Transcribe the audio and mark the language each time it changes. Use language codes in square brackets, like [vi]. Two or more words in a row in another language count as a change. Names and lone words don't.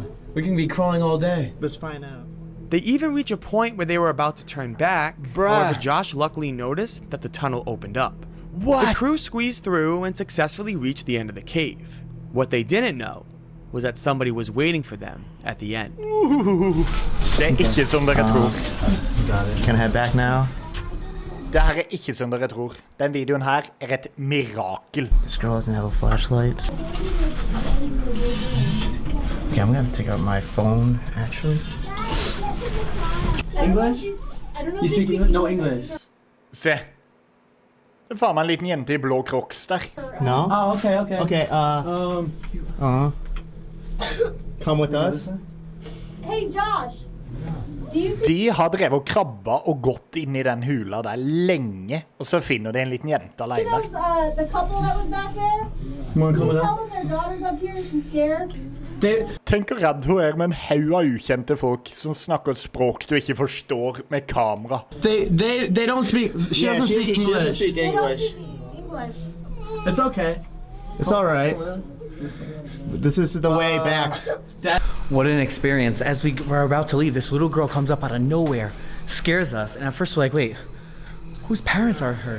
[en] We can be crawling all day. Let's find out. They even reach a point where they were about to turn back. However, Josh luckily noticed that the tunnel opened up. The crew squeezed through and successfully reached the end of the cave. What they didn't know was that somebody was waiting for them at the end. [no] Det ikke som dere tror. [en] Can I head back now? [no] Det her ikke som dere tror. Den videoen her et mirakel. [en] This girl doesn't have a flashlight. Okay, I'm gonna take out my phone, actually. English? You speak English? No English. [no] Se. Det faen meg en liten jente I blå crocs der. [en] No? Oh, okay. Okay, come with us. Hey, Josh. [no] De har drevet og krabba og gått inn I den hula der lenge, og så finner de en liten jente alene der. [en] The couple that was back there? You wanna come with us? Tell them their daughter's up here and she's scared. [no] Tenk hvor redd hun med en haug av ukjente folk som snakker et språk du ikke forstår med kamera. [en] They don't speak. She doesn't speak English. They don't speak English. It's okay. It's all right. This is the way back. What an experience. As we were about to leave, this little girl comes up out of nowhere, scares us, and at first we're like, wait, whose parents are hers?